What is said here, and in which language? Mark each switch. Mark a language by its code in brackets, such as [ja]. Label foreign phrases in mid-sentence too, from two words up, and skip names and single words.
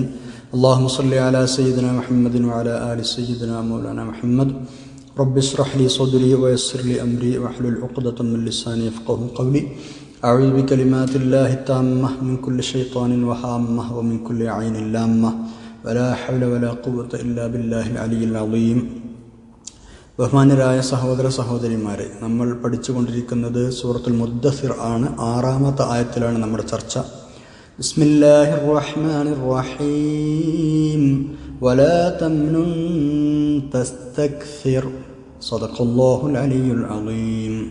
[ar] اللهم صل على سيدنا محمد وعلى آل سيدنا مولانا محمد. رب اشرح لي صدري ويسر لي أمري واحلل عقدة من لساني يفقهوا قولي. أعوذ بكلمات الله التامة من كل شيطان وهامة ومن كل عين لامة ولا حول ولا قوة إلا بالله العلي العظيم. [ml] ബഹുമാന്യരായ സഹോദര സഹോദരിമാരെ, നമ്മൾ പഠിച്ചുകൊണ്ടിരിക്കുന്നത് സൂറത്തുൽ മുദ്ദസിർ ആണ്. 6-ാമത്തെ ആയത്തിലാണ് നമ്മുടെ ചർച്ച. [ar] بسم الله الرحمن الرحيم ولا تمنن تستكثر صدق الله العلي العظيم.